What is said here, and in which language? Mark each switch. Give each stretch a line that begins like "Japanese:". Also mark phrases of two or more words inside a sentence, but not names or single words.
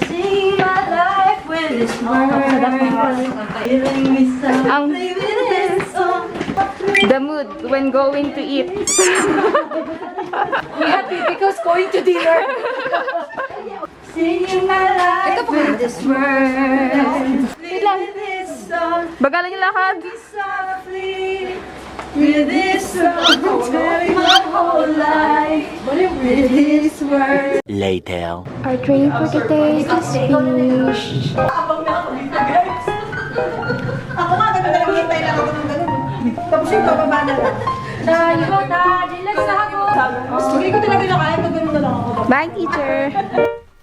English: Sing my life with this word. Feeling me so. Ang the mood when going to eat. We happy because going to dinner. Singing my life with this word.
Filipino: Wait lang. Bagalan yung lakad.
English: Softly. With this song, telling my whole life. With this word. Later. Our training for today just finished.
Filipino: Ako nga, ganun hintay lang ako ng ganun. Tapos yung bababa na lang.
Korean: 자, 이거 다 릴렉스 하고.
Filipino: Hindi ko talaga nakaya pag ganun na lang ako.
English: Bye, teacher.